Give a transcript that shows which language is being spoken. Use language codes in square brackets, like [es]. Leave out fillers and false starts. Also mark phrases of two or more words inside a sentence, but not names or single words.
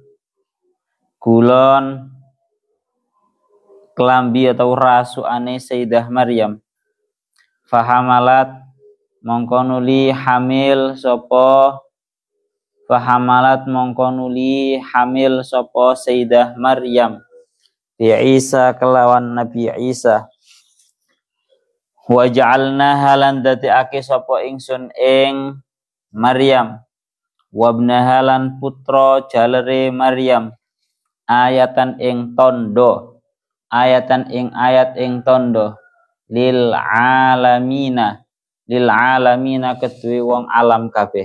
[jv] kulon kelambi atau rasuane Sayyidah Maryam fahamalat mongko nuli hamil sapa Sayyidah Maryam bi Isa kelawan Nabi Isa [ar] وجعلنا [jv] halan dadiake sapa ingsun ing Maryam wabnaha lan putra jalere Maryam ayatan ing ayat ing tondo [ar] للعالمين [jv] kedue wong alam